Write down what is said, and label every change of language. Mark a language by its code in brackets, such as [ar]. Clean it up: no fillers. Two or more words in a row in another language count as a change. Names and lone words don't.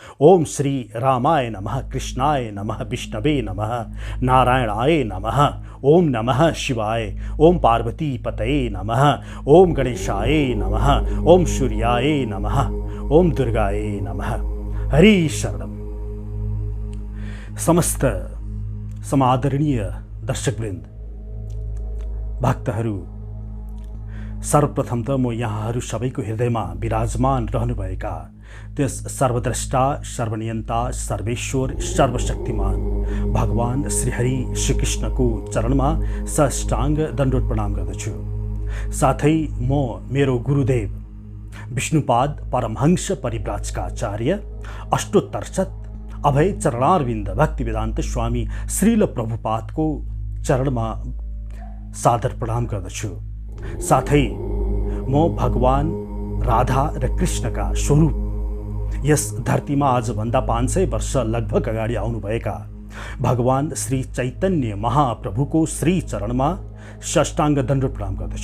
[sa] ओम श्री रामाय नमः, कृष्णाय नमः, विष्णवे नमः, नारायणाय नमः, ओम नमः शिवाय, ओम पार्वती पतये नमः, ओम गणेशाय नमः, ओम सूर्याय नमः, ओम दुर्गाय नमः। हरि शरणम। [ne] समस्त समादरणीय दर्शकवृन्द, भक्तहरू, सर्वप्रथम त म यहाँहरू सबैको हृदयमा विराजमान रहनुभएका त्यस सर्वद्रष्टा, सर्वनियन्ता, सर्वेश्वर, सर्वशक्तिमान भगवान श्रीहरि श्रीकृष्णको चरणमा साष्टाङ्ग दण्डवत प्रणाम गर्दछु। साथै म मेरो गुरुदेव विष्णुपाद परमहंस परिव्राजकाचार्य अष्टोत्तरशत अभय चरणारविन्द भक्तिवेदान्त स्वामी श्रील प्रभुपादको चरणमा सादर प्रणाम गर्दछु। साथै म भगवान राधा र कृष्णका स्वरूप यस धरतीमा आजभन्दा 500 वर्ष लगभग अगाडि आउनुभएका भगवान श्री चैतन्य महाप्रभुको श्री चरणमा साष्टाङ्ग दण्डवत प्रणाम गर्दछु।